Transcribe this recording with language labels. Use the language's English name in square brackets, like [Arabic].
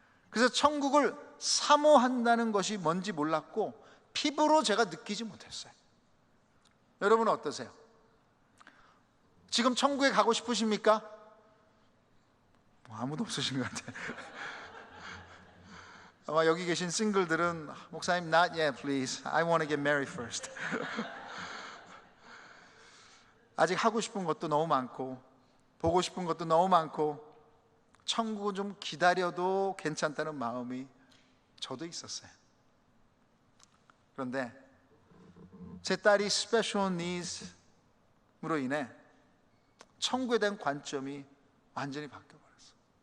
[Korean] 그래서 천국을 사모한다는 것이 뭔지 몰랐고 피부로 제가 느끼지 못했어요. 여러분은 어떠세요? 지금 천국에 가고 싶으십니까? 아무도 없으신 것 같아요. 아마 여기 계신 싱글들은 목사님 [English] not yet please, I want to get married first. [Korean] 아직 하고 싶은 것도 너무 많고 보고 싶은 것도 너무 많고 천국은 좀 기다려도 괜찮다는 마음이 저도 있었어요. 그런데 제 딸이 스페셜 니즈로 인해 천국에 대한 관점이 완전히 바뀌어버렸어요.